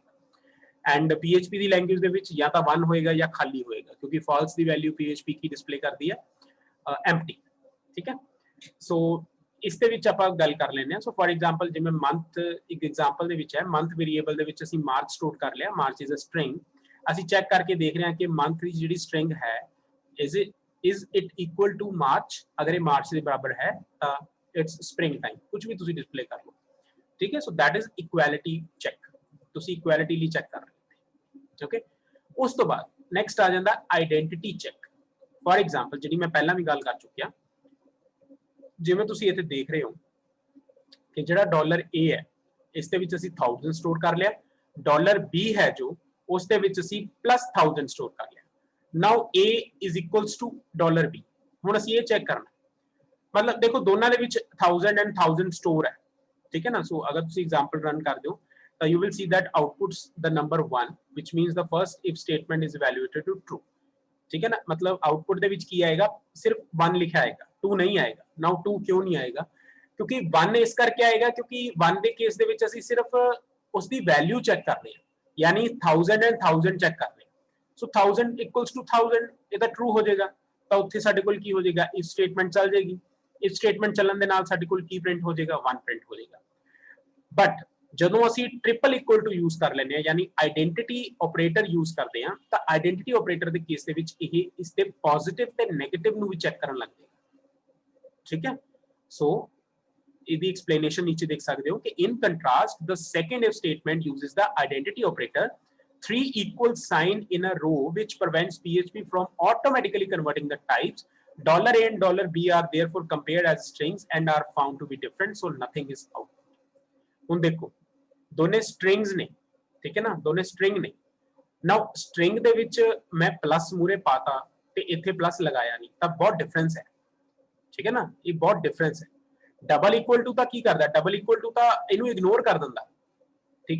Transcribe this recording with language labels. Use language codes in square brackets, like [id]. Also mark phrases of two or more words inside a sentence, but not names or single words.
[pa] एंड PHP ਦੀ ਲੈਂਗੁਏਜ ਦੇ ਵਿੱਚ ਜਾਂ ਤਾਂ 1 ਹੋਏਗਾ ਜਾਂ ਖਾਲੀ ਹੋਏਗਾ, ਕਿਉਂਕਿ ਫਾਲਸ ਦੀ ਵੈਲਿਊ PHP ਕੀ ਡਿਸਪਲੇ ਕਰਦੀ ਹੈ ਐਮਪਟੀ, ਠੀਕ ਹੈ। ਸੋ ਇਸ ਦੇ ਵਿੱਚ ਆਪਾਂ ਗੱਲ ਕਰ ਲੈਂਦੇ ਹਾਂ। ਸੋ [en] for example [pa] ਜਿਵੇਂ ਮੰਥ ਇੱਕ ਐਗਜ਼ਾਮਪਲ ਦੇ ਵਿੱਚ ਹੈ, ਮੰਥ ਵੇਰੀਏਬਲ ਦੇ ਵਿੱਚ ਅਸੀਂ ਮਾਰਚ ਸਟੋਰ ਕਰ ਲਿਆ, [en] March is a string. [pa] ਅਸੀਂ ਚੈੱਕ ਕਰਕੇ ਦੇਖ ਰਹੇ ਹਾਂ ਕਿ ਮੰਥ ਦੀ ਜਿਹੜੀ ਸਟ੍ਰਿੰਗ ਹੈ [en] is it equal to [pa] ਮਾਰਚ। ਅਗਰ ਇਹ ਮਾਰਚ ਦੇ ਬਰਾਬਰ ਹੈ ਤਾਂ [en] it's spring time, [pa] ਕੁਝ ਵੀ ਤੁਸੀਂ ਡਿਸਪਲੇ ਕਰ ਲਓ, ਠੀਕ ਹੈ। [en] so that is equality check, [pa] ਤੁਸੀਂ ਇਕੁਐਲਿਟੀ ਲਈ ਚੈੱਕ ਕਰ ਰਹੇ ਹੋ, ਓਕੇ। ਉਸ ਤੋਂ ਬਾਅਦ ਨੈਕਸਟ ਆ ਜਾਂਦਾ [en] identity check. for example [pa] ਜਿਹੜੀ ਮੈਂ ਪਹਿਲਾਂ ਵੀ ਗੱਲ ਕਰ ਚੁੱਕਿਆ, ਜਿਵੇਂ ਤੁਸੀਂ ਇੱਥੇ ਦੇਖ ਰਹੇ ਹੋ ਕਿ ਜਿਹੜਾ ਡਾਲਰ A ਹੈ ਇਸ ਦੇ ਵਿੱਚ ਅਸੀਂ 1000 ਸਟੋਰ ਕਰ ਲਿਆ, ਡਾਲਰ B ਹੈ ਜੋ ਉਸ ਦੇ ਵਿੱਚ ਅਸੀਂ +1000 ਸਟੋਰ ਕਰ ਲਿਆ। [en] ਨਾਓ A is equals to ਡਾਲਰ B। [pa] ਹੁਣ ਅਸੀਂ ਇਹ ਚੈੱਕ ਕਰਨਾ, ਮਤਲਬ ਦੇਖੋ ਦੋਨਾਂ ਦੇ ਵਿੱਚ 1000 and 1000 ਸਟੋਰ ਹੈ, ਠੀਕ ਹੈ ਨਾ। ਸੋ ਅਗਰ ਤੁਸੀਂ ਐਗਜ਼ਾਮਪਲ ਰਨ ਕਰ ਦਿਓ ਤਾਂ [en] you will see that outputs the number 1, which means the first if statement is evaluated to true, [pa] ਠੀਕ ਹੈ ਨਾ। ਮਤਲਬ ਆਉਟਪੁਟ ਦੇ ਵਿੱਚ ਕੀ ਆਏਗਾ, ਸਿਰਫ 1 ਲਿਖਿਆ ਆਏਗਾ, 2 ਨਹੀਂ ਆਏਗਾ। ਨਾउ 2 ਕਿਉਂ ਨਹੀਂ ਆਏਗਾ, ਕਿਉਂਕਿ 1 ਇਸ ਕਰਕੇ ਆਏਗਾ ਕਿਉਂਕਿ 1 ਦੇ ਕੇਸ ਦੇ ਵਿੱਚ ਅਸੀਂ ਸਿਰਫ ਉਸ ਦੀ ਵੈਲਿਊ ਚੈੱਕ ਕਰ ਰਹੇ ਹਾਂ, ਯਾਨੀ 1000 and 1000 ਚੈੱਕ ਕਰ ਰਹੇ ਹਾਂ। ਸੋ 1000 equals to 1000, ਇਹ ਤਾਂ ਟਰੂ ਹੋ ਜਾਏਗਾ, ਤਾਂ ਉੱਥੇ ਸਾਡੇ ਕੋਲ ਕੀ ਹੋ ਜਾਏਗਾ, [en] if statement [pa] ਚੱਲ ਜਾਏਗੀ। [en] if statement [pa] ਚੱਲਣ ਦੇ ਨਾਲ ਸਾਡੇ ਕੋਲ ਕੀ ਪ੍ਰਿੰਟ ਹੋ ਜਾਏਗਾ, 1 ਪ੍ਰਿੰਟ ਹੋ ਜਾਏਗਾ। ਬਟ ਜਦੋਂ ਅਸੀਂ [en] triple equal to use [pa] ਕਰ ਲੈਂਦੇ ਹਾਂ, ਯਾਨੀ [en] identity operator use [pa] ਕਰਦੇ ਹਾਂ, ਤਾਂ [en] identity operator [pa] ਦੇ ਕੇਸ ਦੇ ਵਿੱਚ ਇਹ ਇਸ ਦੇ ਪੋਜ਼ਿਟਿਵ ਤੇ ਨੈਗੇਟਿਵ ਨੂੰ ਵੀ ਚੈੱਕ ਕਰਨ ਲੱਗ ਜਾਏਗਾ, ਠੀਕ ਹੈ। ਸੋ ਇਹਦੀ ਐਕਸਪਲੇਨੇਸ਼ਨ ਨੀਚੇ ਦੇਖ ਸਕਦੇ ਹੋ ਕਿ [en] in contrast the second if statement uses the identity operator 3 equal sign in a row which prevents PHP from automatically converting the types. $A and $B are therefore compared as strings and are found to be different, so nothing is out. [pa] ਹੁਣ ਦੇਖੋ ਦੋਨੇ ਸਟ੍ਰਿੰਗਸ ਨੇ, ਠੀਕ ਹੈ ਨਾ, ਦੋਨੇ ਸਟ੍ਰਿੰਗ ਨੇ। ਨਾउ ਸਟ੍ਰਿੰਗ ਦੇ ਵਿੱਚ ਮੈਂ ਪਲੱਸ ਮੂਰੇ ਪਾਤਾ ਤੇ ਇੱਥੇ ਪਲੱਸ ਲਗਾਇਆ ਨਹੀਂ, ਤਾਂ ਬਹੁਤ ਡਿਫਰੈਂਸ ਹੈ, ਠੀਕ ਹੈ ਨਾ, ਇਹ ਬਹੁਤ ਡਿਫਰੈਂਸ ਹੈ। [en] double equal to [pa] ਤਾਂ ਕੀ ਕਰਦਾ, [en] double equal to [pa] ਤਾਂ ਇਹਨੂੰ ਇਗਨੋਰ ਕਰ ਦਿੰਦਾ, ਠੀਕ ਹੈ।